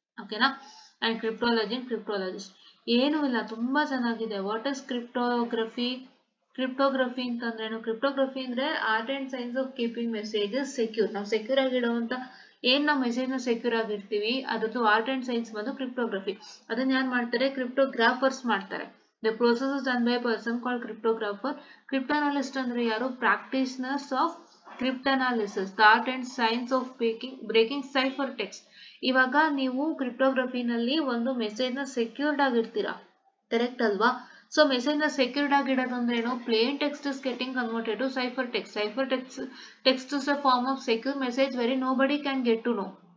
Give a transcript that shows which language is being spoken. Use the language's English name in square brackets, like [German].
[Kannada] ಓಕೆನಾ? [English] And cryptology and cryptologist. [Kannada] ಏನೂ ಇಲ್ಲ, ತುಂಬಾ ಚೆನ್ನಾಗಿದೆ. [English] What is cryptography? Cryptography [Kannada] ಅಂತಂದ್ರೇನು? [English] Cryptography ಅಂದ್ರೆ art and science of keeping messages secure. [Kannada] ನಾವು ಸೆಕ್ಯೂರ್ ಆಗಿಡುವಂತ ನಾವು ಮೆಸೇಜ್ ನ ಸೆಕ್ಯೂರ್ ಆಗಿರ್ತೀವಿ, ಅದರದ್ದು [English] art and science [Kannada] ಬಂದು ಕ್ರಿಪ್ಟೋಗ್ರಫಿ. ಅದನ್ನ ಯಾರು ಮಾಡ್ತಾರೆ? ಕ್ರಿಪ್ಟೋಗ್ರಾಫರ್ಸ್ ಮಾಡ್ತಾರೆ. [English] The process is done by a person called cryptographer. Cryptanalyst [Kannada] ಅಂದ್ರೆ ಯಾರು? [English] Practitioners of cryptanalysis, the art and science of breaking cipher text. [Kannada] ಇವಾಗ ನೀವು ಕ್ರಿಪ್ಟೋಗ್ರಫಿನಲ್ಲಿ ಒಂದು ಮೆಸೇಜ್ ನ ಸೆಕ್ಯೂರ್ಡ್ ಆಗಿರ್ತೀರಾ, ಕರೆಕ್ಟ್ ಅಲ್ವಾ? [English] so message ನ secured [Kannada] ಆಗಿಡೋದು ಅಂದ್ರೆ ಏನು? [English] Plain text is getting converted to cipher text. Cipher text is a form of secure message very nobody can get to know.